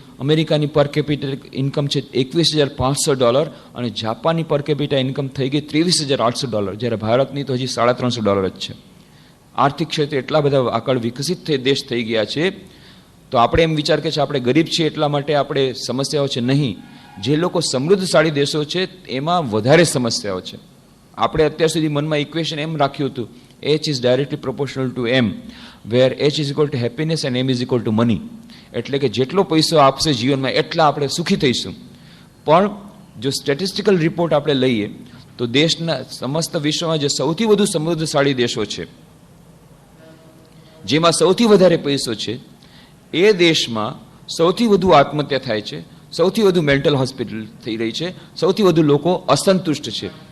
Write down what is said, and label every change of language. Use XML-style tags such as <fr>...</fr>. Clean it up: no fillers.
<gu>અમેરિકાની પર capital income છે $21,500 અને જાપાનની પર કેપિટા ઇન્કમ થઈ ગઈ $23,800, જ્યારે ભારતની તો હજી $350 જ છે. આર્થિક ક્ષેત્રે એટલા બધા આગળ વિકસિત દેશ થઈ ગયા છે. તો આપણે એમ વિચાર કે છે આપણે ગરીબ છીએ એટલા માટે આપણે સમસ્યાઓ છે, નહીં. જે લોકો સમૃદ્ધશાળી દેશો છે એમાં વધારે સમસ્યાઓ છે. આપણે અત્યાર સુધી મનમાં ઇક્વેશન એમ રાખ્યું હતું,</gu> <en>H is directly proportional to M, where H is equal to happiness and M is equal to money.</en> <gu>એટલે કે જેટલો પૈસો આપશે જીવનમાં એટલા આપણે સુખી થઈશું. પણ જો સ્ટેટિસ્ટિકલ રિપોર્ટ આપણે લઈએ તો દેશના સમસ્ત વિશ્વમાં જે સૌથી વધુ સમૃદ્ધશાળી દેશો છે, જેમાં સૌથી વધારે પૈસો છે, એ દેશમાં સૌથી વધુ આત્મહત્યા થાય છે, સૌથી વધુ મેન્ટલ હોસ્પિટલ થઈ રહી છે, સૌથી વધુ લોકો અસંતુષ્ટ છે.</gu>